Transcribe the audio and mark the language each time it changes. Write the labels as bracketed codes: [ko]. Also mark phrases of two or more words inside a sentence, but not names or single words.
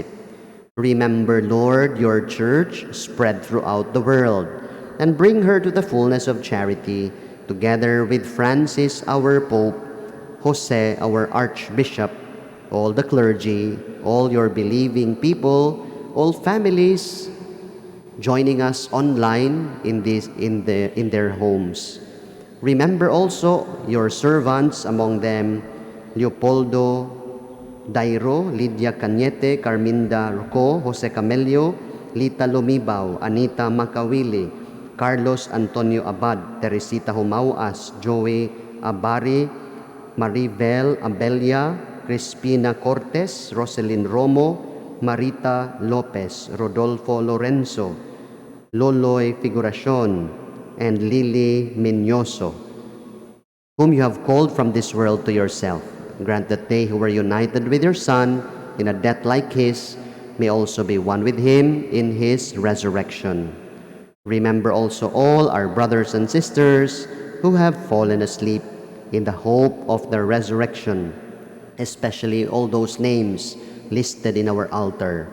[en] Remember, Lord, your church spread throughout the world, and bring her to the fullness of charity, together with Francis, our Pope, Jose, our Archbishop, all the clergy, all your believing people, all families joining us online in their homes. Remember also your servants, among them Leopoldo Dairo, Lydia Cañete, Carminda Roco, Jose Camelio, Lita Lumibao, Anita Macawili, Carlos Antonio Abad, Teresita Humauas, Joey Abari, Maribel Abelia, Crispina Cortes, Roselyn Romo, Marita Lopez, Rodolfo Lorenzo, Loloy Figuracion, and Lily Minyoso, whom you have called from this world to yourself. Grant that they who were united with your Son in a death like his may also be one with him in his resurrection. Remember also all our brothers and sisters who have fallen asleep in the hope of the resurrection, especially all those names listed in our altar.